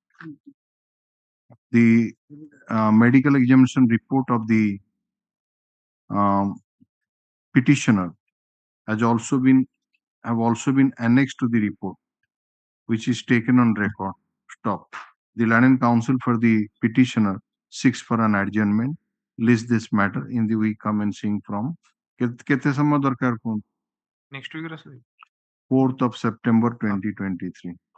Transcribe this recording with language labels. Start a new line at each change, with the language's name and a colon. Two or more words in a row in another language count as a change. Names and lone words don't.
English: The medical examination report of the petitioner have also been annexed to the report, which is taken on record. Stop. The Land Counsel for the petitioner seeks for an adjournment. List this matter in the week commencing from
Odia: କେତେ ସମୟ ଦରକାର କୁହନ୍ତୁ?
English: Next week, 4th of September 2023.